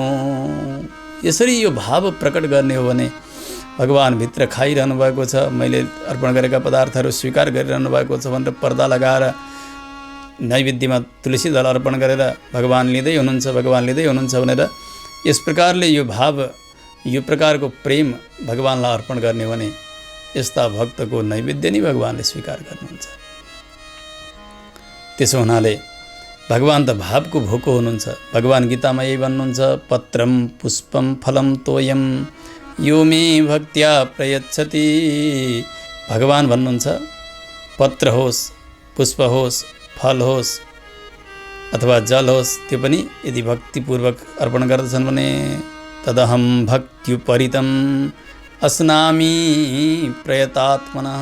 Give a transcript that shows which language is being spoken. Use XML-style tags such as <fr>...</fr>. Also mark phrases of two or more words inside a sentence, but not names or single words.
<ne>यसरी यो भाव प्रकट गर्ने हो भने भगवान भित्र खाइरहनु भएको छ, मैले अर्पण गरेका पदार्थहरू स्वीकार गरिरहनु भएको छ भनेर पर्दा लगाएर नैवेद्यमा तुलसी दल अर्पण गरेर भगवान लिँदै हुनुहुन्छ भनेर यस प्रकारले यो भाव, यो प्रकारको प्रेम भगवानलाई अर्पण गर्ने हो भने यस्ता भक्तको नैवेद्य नै भगवानले स्वीकार गर्नुहुन्छ। त्यसो हुनाले भगवान त भावको भोको हुनुहुन्छ। भगवान गीतामा यही भन्नुहुन्छ,</ne> <sa>पत्रम पुष्पम फलम तोयम यो मे भक्त्या प्रयच्छति।</sa> <ne>भगवान भन्नुहुन्छ, पत्र होस्, पुष्प होस्, फल होस् अथवा जल होस्, त्यो पनि यदि भक्तिपूर्वक अर्पण गर्दछन् भने</ne> <sa>तदहम भक्त्युपरितम अस्नामी प्रयतात्मनः।</sa>